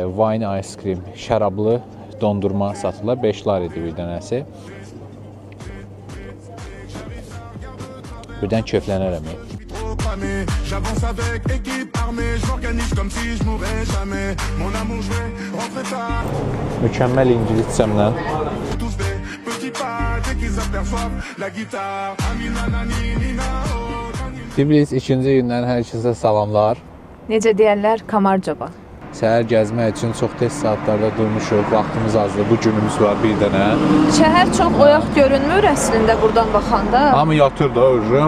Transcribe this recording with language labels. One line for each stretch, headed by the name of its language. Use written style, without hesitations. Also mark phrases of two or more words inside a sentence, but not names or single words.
English: wine ice cream,
Azerbaijani: şərablı dondurma satılır. 5 laridir bir dənəsi. Birdən keyflənərəm.
French: J'avance avec équipe armée, je m'organise comme si je mourrais jamais. Mon amour, je vais rentrer tard.
Azerbaijani: Mükəmməl ingiliscəmlə.
French: Tous des petits pas dès qu'ils aperçoivent la guitare.
Azerbaijani: Tiflis ikinci gündən hər kəsə salamlar. Necə deyərlər, Kamarcaba. Səhər gəzmək üçün çox tez saatlarda durmuşuq. Vaxtımız azdır. Bu günümüz var bir dənə. Şəhər çox oyaq görünmür əslində buradan baxanda. Hamı yatır da öyrü.